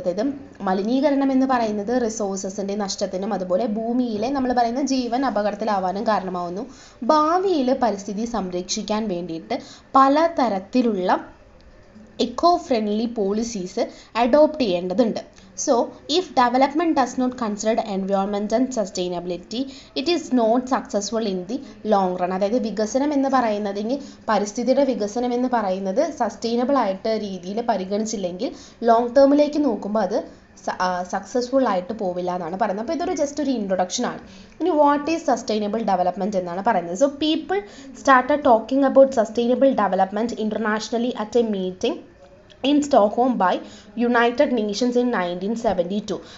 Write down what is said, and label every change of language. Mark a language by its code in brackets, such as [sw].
[ml] അതായത് മലിനീകരണം എന്ന് പറയുന്നത് റിസോഴ്സസിൻ്റെ നഷ്ടത്തിനും അതുപോലെ ഭൂമിയിലെ നമ്മൾ പറയുന്ന ജീവൻ അപകടത്തിലാവാനും കാരണമാവുന്നു. ഭാവിയിൽ പരിസ്ഥിതി സംരക്ഷിക്കാൻ വേണ്ടിയിട്ട് പലതരത്തിലുള്ള എക്കോ ഫ്രണ്ട്ലി പോളിസീസ് അഡോപ്റ്റ് ചെയ്യേണ്ടതുണ്ട്. [en] So, if development does not consider environment and sustainability, it is not successful in the long run. [ml] അതായത് വികസനം എന്ന് പറയുന്നതിന് പരിസ്ഥിതിയുടെ വികസനം എന്ന് പറയുന്നത് സസ്റ്റൈനബിൾ ആയിട്ട് രീതിയിൽ പരിഗണിച്ചില്ലെങ്കിൽ ലോങ് ടേമിലേക്ക് നോക്കുമ്പോൾ അത് സക്സസ്ഫുൾ ആയിട്ട് പോവില്ല എന്നാണ് പറയുന്നത്. അപ്പോൾ ഇതൊരു ജസ്റ്റ് ഒരു ഇൻട്രൊഡക്ഷൻ ആണ്. ഇനി [en] what is sustainable development [ml] എന്നാണ് പറയുന്നത്. [en] So people started talking about sustainable development internationally at a meeting in Stockholm by United Nations in 1972.